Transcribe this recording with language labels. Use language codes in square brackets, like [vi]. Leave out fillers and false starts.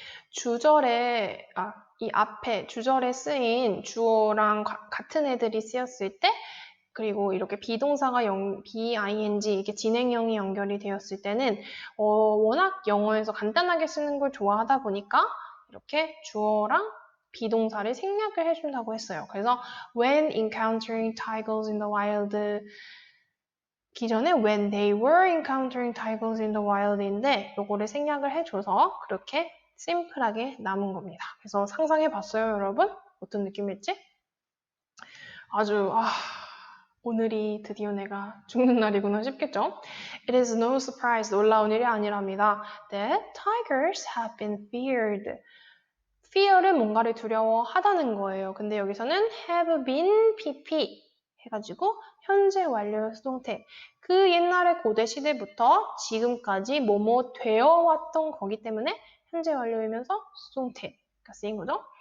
[ko] 주절에 이 앞에 주절에 쓰인 주어랑 같은 애들이 쓰였을 때 그리고 이렇게 비동사가 BING 이렇게 진행형이 연결이 되었을 때는 워낙 영어에서 간단하게 쓰는 걸 좋아하다 보니까 이렇게 주어랑 비동사를 생략을 해준다고 했어요. 그래서 when encountering tigers in the wild 기존에 when they were encountering tigers in the wild 인데 요거를 생략을 해줘서 그렇게 심플하게 남은 겁니다. 그래서 상상해봤어요, 여러분? 어떤 느낌일지? 아주 오늘이 드디어 내가 죽는 날이구나 싶겠죠? [en] It is no surprise, 놀라운 일이 아니랍니다. That tigers have been feared. [ko] fear은 뭔가를 두려워하다는 거예요. 근데 여기서는 have been pp 해가지고 현재 완료 수동태. 그 옛날의 고대 시대부터 지금까지 뭐뭐 되어 왔던 거기 때문에 현재 완료이면서 수동태가 쓰인 거죠.